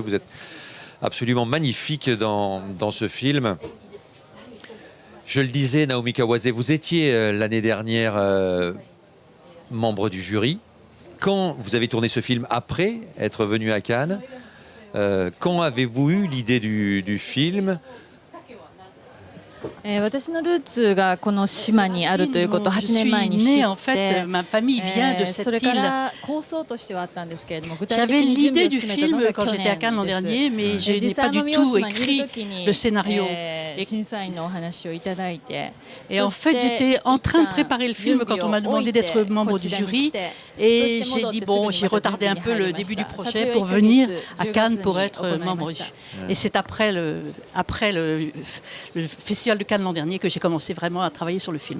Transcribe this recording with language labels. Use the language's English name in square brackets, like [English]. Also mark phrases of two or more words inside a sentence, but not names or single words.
[French] Vous êtes absolument magnifiques dans ce film. Je le disais, Naomi Kawase, vous étiez l'année dernière membre du jury. Quand vous avez tourné ce film après être venu à Cannes, quand avez-vous eu l'idée du film? [Japanese] 私のルーツがこの島にあるということを8年前に知って、それから構想としてはあったんですけれども、具体的に準備を進めたのが去年です。実際奄美大島にいる時に審査員のお話をいただいて、 [French] Et en fait, j'étais en train de préparer le film quand on m'a demandé d'être membre du jury. Et j'ai dit, bon, j'ai retardé un peu le début du projet pour venir à Cannes pour être membre. Et c'est après le Festival de Cannes l'an dernier que j'ai commencé vraiment à travailler sur le film.